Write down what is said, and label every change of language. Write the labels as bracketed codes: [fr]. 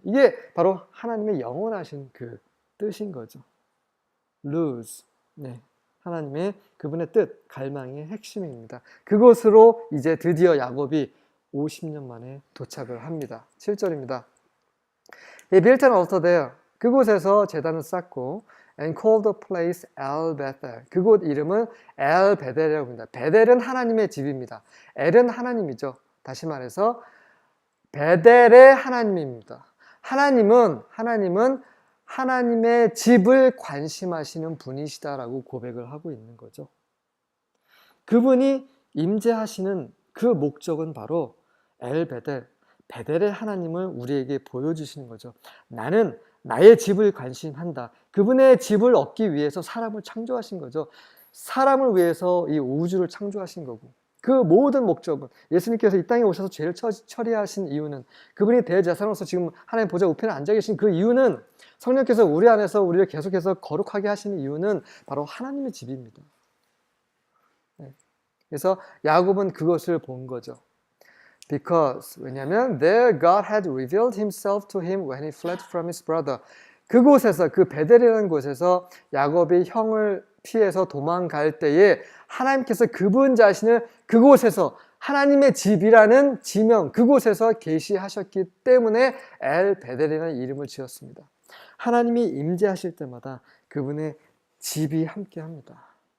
[ko] 이게 바로 하나님의 영원하신 그 뜻인 거죠. lose. 네. 하나님의 그분의 뜻, 갈망의 핵심입니다. 그곳으로 이제 드디어 야곱이 50년 만에 도착을 합니다. 7절입니다. [en] He built an altar there. [ko] 그곳에서 제단을 쌓고 [en] and called the place El Bethel. [ko] 그곳 이름은 El 베델이라고 합니다. 베델은 하나님의 집입니다. 엘은 하나님이죠. 다시 말해서 베델의 하나님입니다. 하나님은 하나님의 집을 관심하시는 분이시다라고 고백을 하고 있는 거죠. 그분이 임재하시는 그 목적은 바로 엘 베델, 베델의 하나님을 우리에게 보여주시는 거죠. 나는 나의 집을 관심한다. 그분의 집을 얻기 위해서 사람을 창조하신 거죠. 사람을 위해서 이 우주를 창조하신 거고, 그 모든 목적은 예수님께서 이 땅에 오셔서 죄를 처리하신 이유는, 그분이 대제사장으로서 지금 하나님 보좌 우편에 앉아 계신 그 이유는, 성령께서 우리 안에서 우리를 계속해서 거룩하게 하시는 이유는 바로 하나님의 집입니다. 그래서 야곱은 그것을 본 거죠. [en] Because, 왜냐하면 there God had revealed himself to him when he fled from his brother. [ko] 그곳에서, 그 베델이라는 곳에서 야곱이 형을 피해서 도망갈 때에 하나님께서 그분 자신을 그곳에서, 하나님의 집이라는 지명, 그곳에서 계시하셨기 때문에 엘 베델이라는 이름을 지었습니다. 하나님이 임재하실 때마다 그분의 집이 함께합니다.